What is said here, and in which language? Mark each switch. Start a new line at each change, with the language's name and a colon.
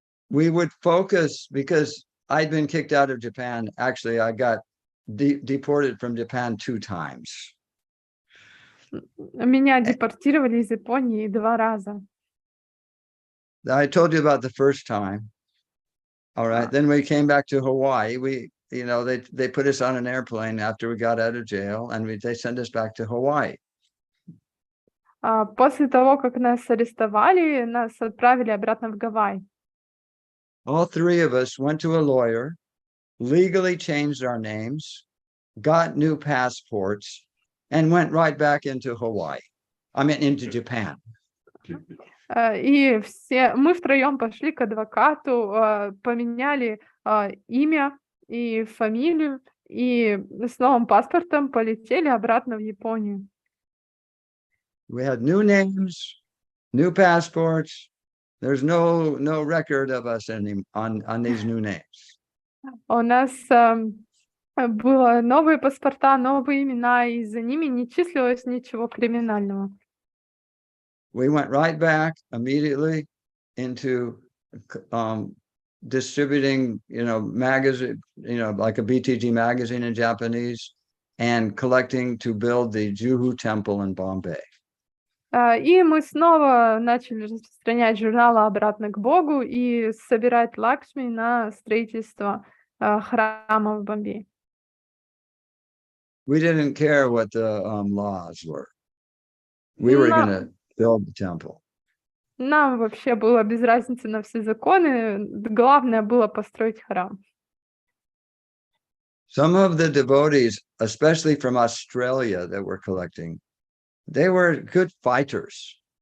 English: We would focus, because I'd been kicked out of Japan. Actually, I got deported from Japan 2 times.
Russian: Меня депортировали из Японии 2 раза.
English: I told you about the first time. All right. Then we came back to Hawaii. They put us on an airplane after we got out of jail, and they sent us back to Hawaii.
Russian: После того, как нас арестовали, нас отправили обратно в Гавайи.
English: All 3 of us went to a lawyer, legally changed our names, got new passports, and went right back into Hawaii. I mean, into Japan.
Russian: И мы втроем пошли к адвокату, поменяли имя и фамилию, и с новым паспортом полетели обратно в Японию.
English: We had new names, new passports. There's no record of us on these new names.
Russian: У нас было новые паспорта, новые имена, и за ними не числилось ничего криминального.
English: We went right back immediately into distributing, magazine, like a BTG magazine in Japanese, and collecting to build the Juhu Temple in Bombay.
Russian: И мы снова начали распространять журналы «Обратно к Богу» и собирать лакшми на строительство храма в Бомбее.
English: We didn't care what the laws were. We were going to build the temple.
Russian: Нам вообще было без разницы на все законы. Главное было построить храм.
English: Some of the devotees, especially from Australia that were collecting, they were good fighters.